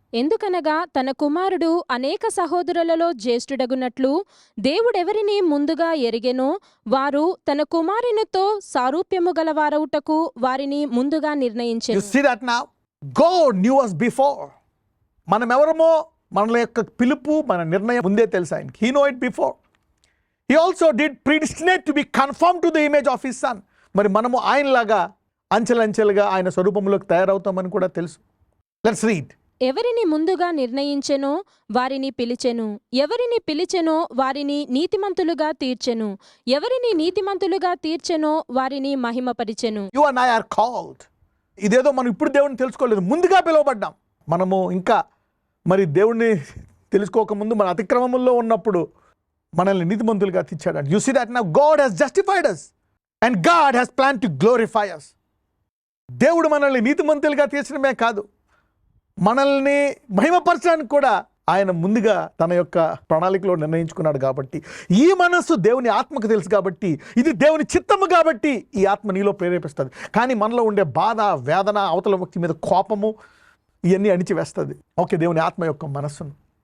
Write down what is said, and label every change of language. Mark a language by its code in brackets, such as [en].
[te] ఎందుకనగా తన కుమారుడు అనేక సహోదరులలో జ్యేష్ఠుడగునట్లు దేవుడెవరిని ముందుగా ఎరిగెనో వారు తన కుమారునితో సారూప్యము గలవారవుటకు వారిని ముందుగా నిర్ణయించెను. [en] You see that now? God knew us before. [te] మనం ఎవరమో, మన యొక్క పిలుపు, మన నిర్ణయం ముందే తెలుసు ఆయనకి. [en] He know it before. He also did predestinate to be conformed to the image of his son. [te] మరి మనము ఆయనలాగా అంచెలంచెలుగా ఆయన స్వరూపంలోకి తయారవుతామని కూడా తెలుసు. [en] Let's read. [te] ఎవరిని ముందుగా నిర్ణయించెనో వారిని పిలిచెను, ఎవరిని పిలిచెనో వారిని నీతిమంతులుగా తీర్చెను, ఎవరిని నీతిమంతులుగా తీర్చెనో వారిని మహిమపరిచెను. [en] You and I are called. [te] ఇదేదో మనం ఇప్పుడు దేవుడిని తెలుసుకోలేదు, ముందుగా పిలువబడ్డాం. మనము ఇంకా మరి దేవుడిని తెలుసుకోకముందు మన అతిక్రమముల్లో ఉన్నప్పుడు మనల్ని నీతిమంతులుగా తీర్చాడు. [en] You see that now God has justified us and God has planned to glorify us. [te] దేవుడు మనల్ని నీతిమంతులుగా తీర్చడమే కాదు, మనల్ని మహిమపరచడానికి కూడా ఆయన ముందుగా తన యొక్క ప్రణాళికలో నిర్ణయించుకున్నాడు. కాబట్టి ఈ మనస్సు దేవుని ఆత్మకు తెలుసు, కాబట్టి ఇది దేవుని చిత్తము, కాబట్టి ఈ ఆత్మ నీలో ప్రేరేపిస్తుంది. కానీ మనలో ఉండే బాధ, వేదన, అవతల వ్యక్తి మీద కోపము, ఇవన్నీ అణిచివేస్తుంది ఓకే దేవుని ఆత్మ యొక్క మనస్సును.